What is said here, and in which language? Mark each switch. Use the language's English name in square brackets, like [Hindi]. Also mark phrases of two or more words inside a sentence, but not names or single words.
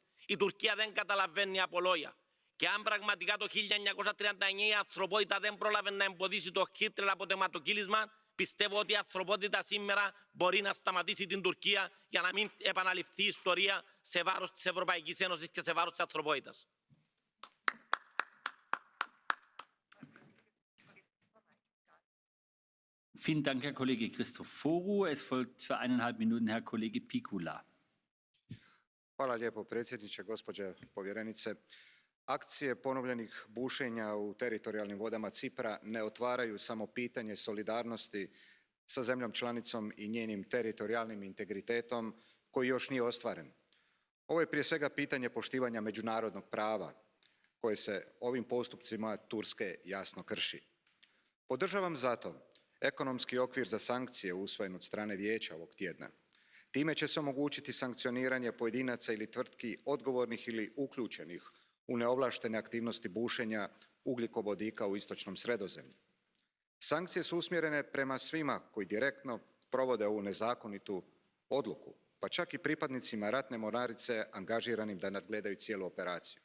[Greek] Η Τουρκία δεν καταλαβαίνει από λόγια. Και αν πραγματικά το 1939 η ανθρωπότητα δεν πρόλαβε να εμποδίσει το Χίτλερ από το αιματοκύλισμα, πιστεύω ότι η ανθρωπότητα σήμερα μπορεί να σταματήσει την Τουρκία για να μην επαναληφθεί η ιστορία σε βάρος της Ευρωπαϊκής Ένωσης και σε βάρος της ανθρωπότητας. [German] Vielen Dank, Herr Kollege Christoforu. Es folgt für 1,5 Minuten Herr Kollege Pikula. [Croatian] Hvala lijepo predsjedniče, gospođo povjerenice. Akcije ponovljenih bušenja u teritorijalnim vodama Cipra ne otvaraju samo pitanje solidarnosti sa zemljom članicom i njenim teritorijalnim integritetom koji još nije ostvaren. Ovo je prije svega pitanje poštivanja međunarodnog prava koje se ovim postupcima Turske jasno krši. Podržavam zato ekonomski okvir za sankcije usvojen od strane Vijeća ovog tjedna. Time će se omogućiti sankcioniranje pojedinaca ili tvrtki odgovornih ili uključenih u neovlaštene aktivnosti bušenja ugljikovodika u istočnom Sredozemlju. Sankcije su usmjerene prema svima koji direktno provode ovu nezakonitu odluku, pa čak i pripadnicima ratne mornarice angažiranim da nadgledaju cijelu operaciju.